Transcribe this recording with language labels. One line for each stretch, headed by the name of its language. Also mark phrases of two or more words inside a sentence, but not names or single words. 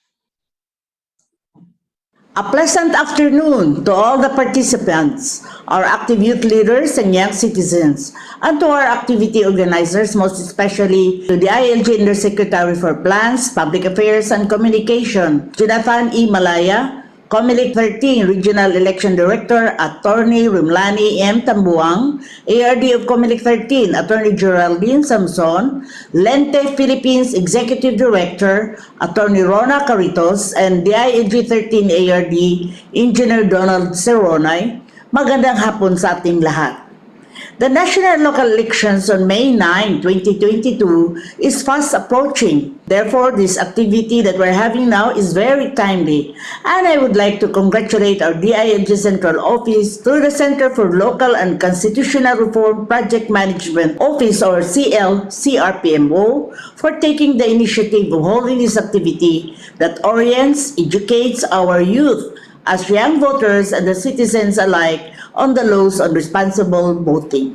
English: A pleasant afternoon to all the participants, our active youth leaders and young citizens, and to our activity organizers, most especially to the ILG Undersecretary for Plans, Public Affairs, and Communication, Jonathan E. Malaya, Comelec 13 Regional Election Director, Attorney Remlani M. Tambuang, ARD of Comelec 13, Attorney Geraldine Samson, Lente Philippines Executive Director, Attorney Rona Caritos, and DILG 13 ARD, Engineer Donald Seronay.
Filipino: Magandang hapon sa ating lahat.
English: The national and local elections on May 9, 2022 is fast approaching. Therefore, this activity that we're having now is very timely. And I would like to congratulate our DILG Central Office through the Center for Local and Constitutional Reform Project Management Office, or CRPMO, for taking the initiative of holding this activity that orients, educates our youth as young voters and the citizens alike on the laws on responsible voting.